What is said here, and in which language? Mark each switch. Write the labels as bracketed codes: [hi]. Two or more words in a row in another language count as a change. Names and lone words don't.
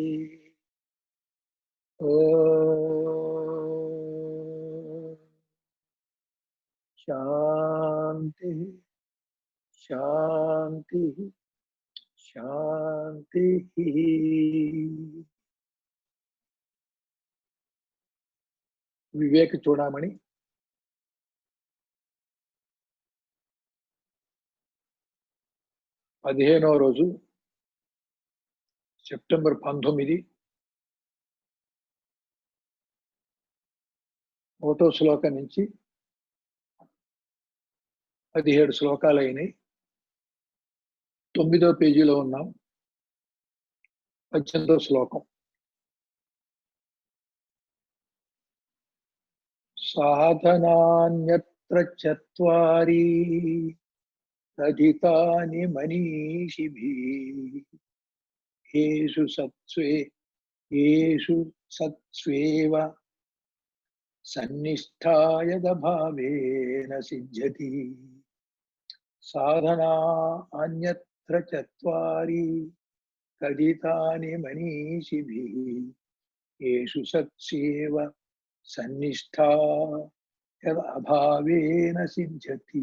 [sa] ॐ शान्ति शान्ति शांति। [te] विवेक चूड़ामणि 15వ రోజు సెప్టెంబర్ 19 ఒకటో శ్లోకం నుంచి 17 శ్లోకాలు అయినాయి. 9వ పేజీలో ఉన్నాం. 18వ శ్లోకం. [sa] साधनान्यत्र चत्वारि तदितानि मनीषिभिः येषु सत्स्वेव सन्निष्ठा यदभावेन सिद्ध्यति। साधना अन्यत्र चत्वारि कथितानि मनीषिभिः येषु सत्स्वेव सन्निष्ठा यदभावेन सिद्ध्यति।